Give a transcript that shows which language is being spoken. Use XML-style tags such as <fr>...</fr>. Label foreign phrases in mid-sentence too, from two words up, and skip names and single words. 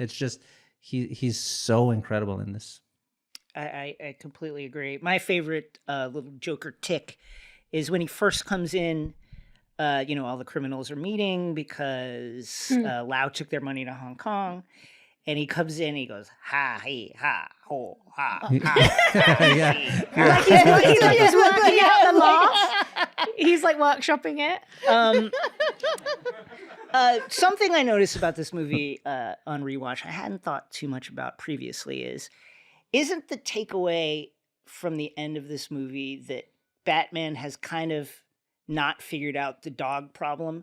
<en>It's just he's so incredible in this. I completely agree. My favorite little Joker tick is when he first comes in. All the criminals are meeting because Lau took their money to Hong Kong. And he comes in, he goes, ha, he, ha, ho, ha, ha. Yeah. Like he's working out the laugh. He's like workshopping it. Something I noticed about this movie on rewatch, I hadn't thought too much about previously, isn't the takeaway from the end of this movie that Batman has kind of not figured out the dog problem?</en>